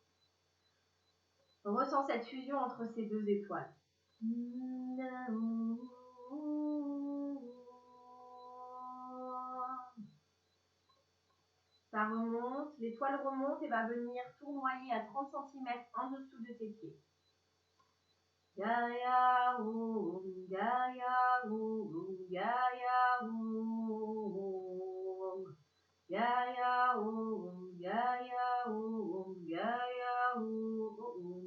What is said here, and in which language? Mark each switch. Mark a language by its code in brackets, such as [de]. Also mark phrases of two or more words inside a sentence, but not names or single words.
[fr] On ressent cette fusion entre ces 2 étoiles. Ça remonte, l'étoile remonte et va venir tournoyer à 30 cm en dessous de tes pieds. Gaia Om, Gaia Om, Gaia Om, Gaia Om, Gaia Om, Gaia Om.